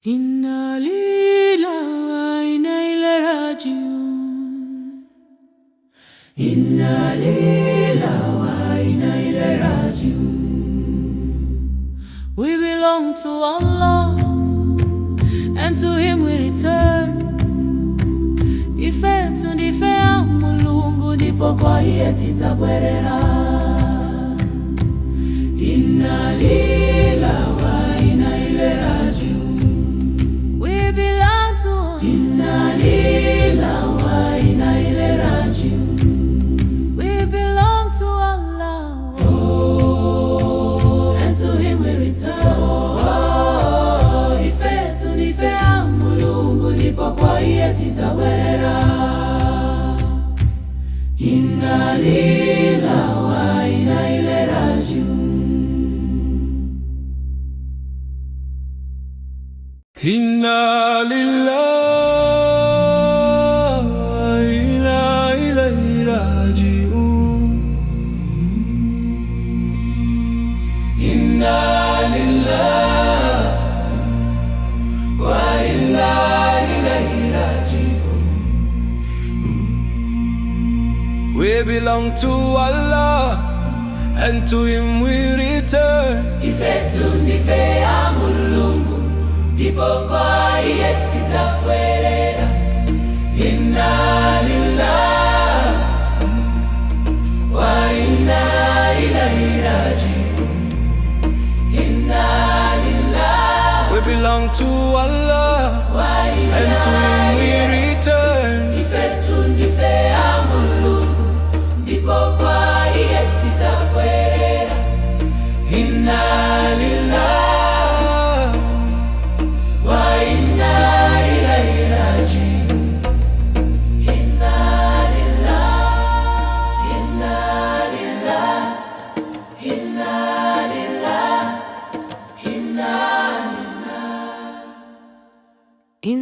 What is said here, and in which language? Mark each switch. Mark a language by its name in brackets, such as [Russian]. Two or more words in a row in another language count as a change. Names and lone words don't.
[Arabic] إنا لله راجعون. إنا لله راجعون. [English] We belong to Allah, and to Him we return. [Nyanja] Ifetu ndife Mulungu, ndipo kwa iye tidzabwerera. [Arabic] إنا لله راجعون. [English] We belong to [Arabic] إنا لله راجعون. [English] We belong to Allah, oh, and to Him we return. [Nyanja] Oh, Ifetu ndife Mulungu, ndipo kwa iye tidzabwerera. [Arabic] إنا لله راجعون. إنا لله إليه راجعون. إنا لله وإليه راجعون. [English] We belong to Allah, and to Him we return. [Nyanja] Ifetu ndife Mulungu, ndipo kwa iye tidzabwerera. [Arabic] إنا لله وإليه راجعون. Innalillah, [English] We belong to Allah, and to Him we return. [Nyanja] Ifetu ndife Mulungu, ndipo kwa iye tidzabwerera. [Arabic] إنا لله وإليه راجعون. إنا لله إنا لله إنا لله إنا لله.